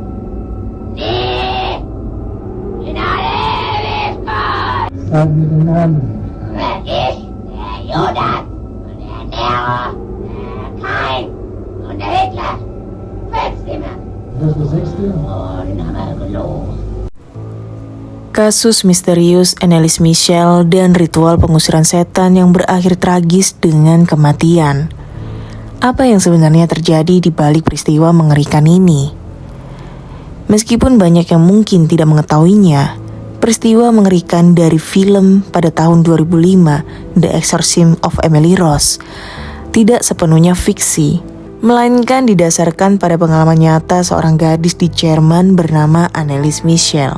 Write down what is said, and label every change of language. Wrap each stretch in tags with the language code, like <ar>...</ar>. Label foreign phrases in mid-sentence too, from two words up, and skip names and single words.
<de>Nie! In alle Ewigkeit! Sag mir den Namen. Ich, der Judas, und der Nero, der Kain und der Hitler. Fünfte immer. Das ist der sechste? Oh, den haben wir gelogen.</de> <id>Kasus misterius Annelies Michel dan ritual pengusiran setan yang berakhir tragis dengan kematian. Apa yang sebenarnya terjadi di balik peristiwa mengerikan ini? Meskipun banyak yang mungkin tidak mengetahuinya, peristiwa mengerikan dari film pada tahun 2005, The Exorcism of Emily Rose, tidak sepenuhnya fiksi, melainkan didasarkan pada pengalaman nyata seorang gadis di Jerman bernama Annelies Michel.</id>